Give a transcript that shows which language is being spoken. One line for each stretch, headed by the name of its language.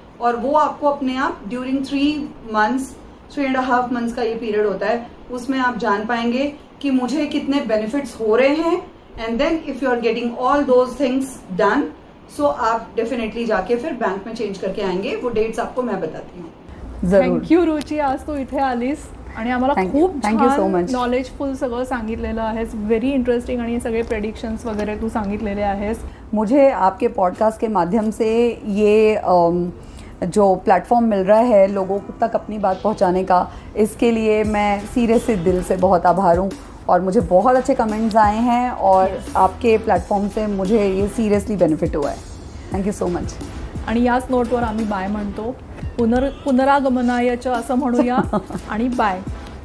Hindi: और वो आपको अपने आप ड्यूरिंग 3.5 मंथ्स का ये पीरियड होता है, उसमें आप जान पाएंगे कि मुझे कितने बेनिफिट्स हो रहे हैं.
English: and then if you are getting all those things done,
Hindi: सो आप डेफिनेटली जाके फिर बैंक में चेंज करके आएंगे. वो डेट्स आपको मैं बताती हूँ.
Marathi: थँक्यू रुची, आज तू इथे आलीस आणि आम्हाला खूप छान नॉलेजफुल सगळं सांगितलेलं आहेस. व्हेरी इंटरेस्टिंग आणि सगळे प्रेडिक्शन्स वगैरे तू सांगितलेले आहेस.
Hindi: मुझे आपके पॉडकास्ट के माध्यम से ये जो प्लेटफॉर्म मिल रहा है लोगों तक अपनी बात पहुंचाने का, इसके लिए मैं सीरियसली दिल से बहुत आभार हूँ. और मुझे बहुत अच्छे कमेंट्स आए हैं और आपके प्लॅटफॉर्म से मुझे ये सीरियसली बेनिफिट हुआ है.
English: Thank you so much.
Marathi: आणि याच नोटवर आम्ही बाय म्हणतो. पुनरागमनायचं असं म्हणूया आणि बाय.